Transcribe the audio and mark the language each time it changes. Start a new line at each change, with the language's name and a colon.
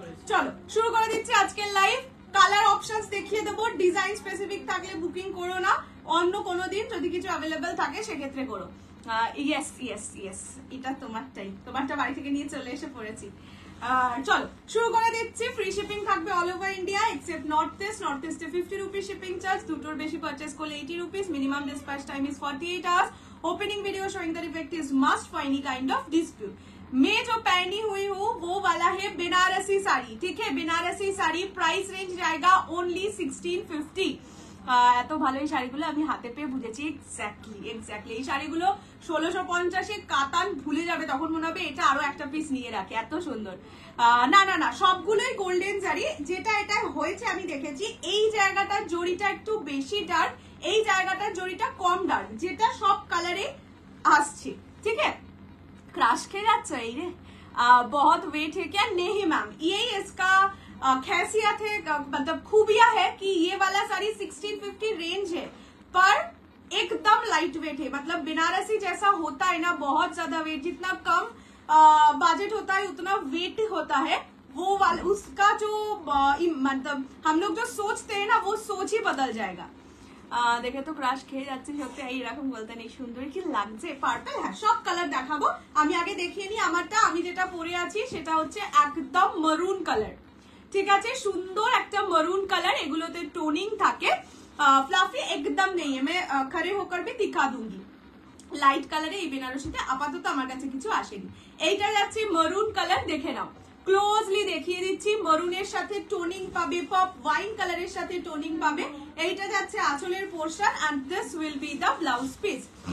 Bangla: চলো শুরু করে দিচ্ছি আজকের লাইভ। কালার অপশনস দেখিয়ে দেবো, ডিজাইন স্পেসিফিক থাকলে বুকিং করো না, অন্য কোনো দিন যদি কিছু অ্যাভেলেবেল থাকে সেক্ষেত্রে করো। ইয়েস, এটা তোমারটা বাড়ি থেকে নিয়ে চলে এসে পড়েছি। চলো শুরু করে দিচ্ছি। ফ্রি শিপিং থাকবে all over India except north ইস্টে 50 রুপিস শিপিং চার্জ, দুটোর বেশি পারচেস করলে 80 rupees, minimum dispatch time is 48 hours.
English: Opening video showing the defect is must for any kind of dispute.
Hindi: मैं जो पहनी हुई हूँ वो वाला है बेनारसी साड़ी, ठीक है? बेनारसी साड़ी प्राइस रेंज जाएगा ओनली 1650।
Bangla: এত ভালো এই শাড়িগুলো আমি হাতে পেয়ে বুঝেছি। এক্স্যাক্টলি এই শাড়িগুলো 1650-এ কাতান ভুলে যাবে, তখন মনে হবে এটা আরো একটা পিস নিয়ে রাখে, এত সুন্দর। না সবগুলোই গোল্ডেন জারি। যেটা এটা হয়েছে আমি দেখেছি এই জায়গাটার জরিটা একটু বেশি ডার্ক, এই জায়গাটার জরিটা কম ডার্ক, যেটা সব কালারে আসছে। ঠিক আছে, क्रश खे जाच्छो এই रे।
Hindi: बहुत वेट है क्या? नहीं मैम, यही इसका खासियत है, मतलब खूबियां है कि ये वाला साड़ी 1650 रेंज है पर एकदम लाइट वेट है। मतलब बनारसी जैसा होता है ना, बहुत ज्यादा वेट, जितना कम बजट होता है उतना वेट होता है, वो वाला उसका जो मतलब हम लोग जो सोचते हैं ना वो सोच ही बदल जाएगा।
Bangla: দেখে তো ক্রাশ খেয়ে যাচ্ছে সত্যি, এইরকম বলতে নেই। সুন্দর কি লাগছে পার্পল। হ্যাঁ, সব কালার দেখাবো, আমি আগে দেখিয়ে নিই আমারটা। আমি যেটা পরে আছি সেটা হচ্ছে একদম মারুন কালার। ঠিক আছে, সুন্দর একটা মারুন কালার, এগুলোতে টোনিং থাকে, ফ্লাফি একদম নেই।
Hindi: मैं खड़े होकर भी दिखा दूंगी।
Bangla: লাইট কালারে এই বেনারসিতে আপাতত আমার কাছে কিছু আসেনি। এইটা যাচ্ছে মারুন কালার, দেখে নাও, ক্লোজলি দেখিয়ে দিচ্ছি। মারুনের সাথে টোনিং পাবে, পপ ওয়াইন কালারের সাথে টোনিং পাবে। এইটা যাচ্ছে আঁচলের portion
English: And this will be the blouse piece.